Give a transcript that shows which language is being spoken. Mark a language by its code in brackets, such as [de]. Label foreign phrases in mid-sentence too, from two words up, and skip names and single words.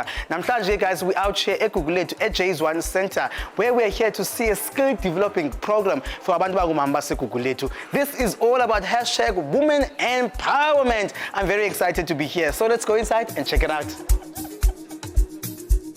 [en] Namhlanje, guys, we're out here at eGugulethu at J1 Center, where we're here to see a skill-developing program for [xh] abantu bagumamba [en] eGugulethu. This is all about #women empowerment. I'm very excited to be here. So let's go inside and check it out.